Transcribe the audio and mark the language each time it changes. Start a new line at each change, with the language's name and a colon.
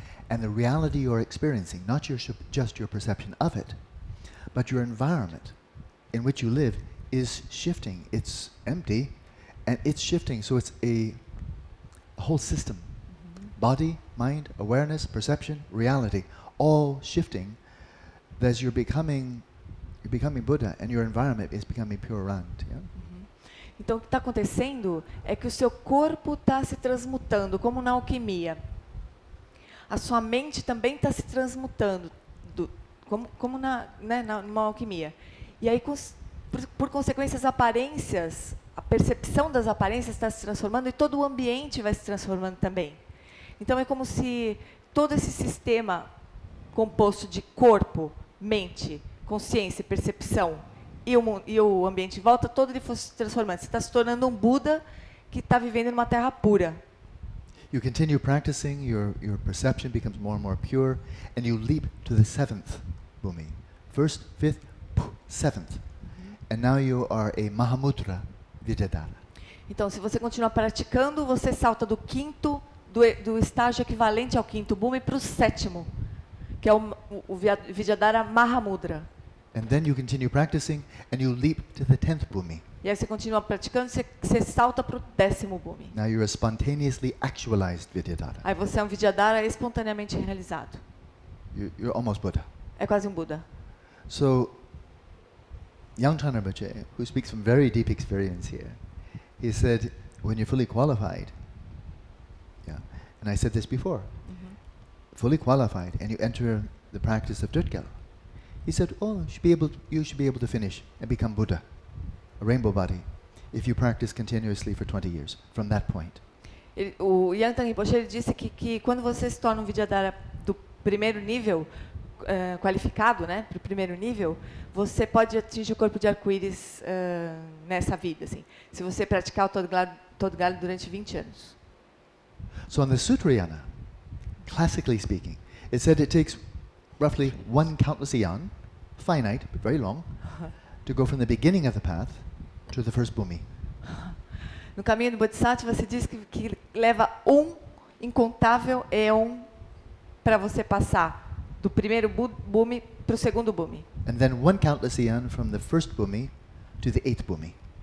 English: And the reality you're experiencing, not just your perception of it, but your environment in which you live is shifting. It's empty, and it's shifting, so it's a whole system. Body, mind, awareness, perception, reality, all shifting as you're becoming Buddha, and your environment is becoming pure around. Yeah?
Portuguese: Então, o que está acontecendo é que o seu corpo está se transmutando, como na alquimia. A sua mente também está se transmutando, como numa alquimia. E aí, por consequência, as aparências, a percepção das aparências está se transformando e todo o ambiente vai se transformando também. Então, é como se todo esse sistema composto de corpo, mente, consciência e percepção e o ambiente em volta, todo ele fosse se transformando. Você está se tornando um Buda que está vivendo numa terra pura.
English: You continue practicing, your perception becomes more and more pure, and you leap to the 7th bhumi. 1st, 5th, 7th. And now you are a Mahamudra Vidyadhara.
Portuguese: Então, se você continuar praticando, você salta do 5º, do estágio equivalente ao 5º bhumi para o 7º, que é o Vidyadhara Mahamudra.
English: And then you continue practicing and you leap to the 10th bhumi.
Portuguese: E aí você continua praticando, você salta para o 10º bhumi.
English: Now you're a spontaneously actualized Vidyadhara.
Portuguese: Aí você é um Vidyadhara espontaneamente realizado.
English: You're almost Buddha.
Portuguese: É quase um Buda.
English: So, Yangchen Rinpoche, who speaks from very deep experience here, he said, when you're fully qualified, and I said this before, fully qualified, and you enter the practice of tögal, he said, you should be able to finish and become Buddha, a rainbow body, if you practice continuously for 20 years, from that point.
Portuguese: O Yangchen Rinpoche ele disse que quando você se torna um Vidyadhara do primeiro nível, qualificado, né, para o primeiro nível, você pode atingir o corpo de arco-íris nessa vida, assim, se você praticar o tögal durante 20 anos.
English: So on the Sutrayana, classically speaking, it said it takes roughly one countless eon, finite but very long, to go from the beginning of the path to the 1st bhumi.
Portuguese: No caminho do Bodhisattva, você diz que leva incontável éon para você passar do primeiro bhumi para o segundo bhumi.
English: And then one countless eon from the 1st bhumi to the 8th bhumi.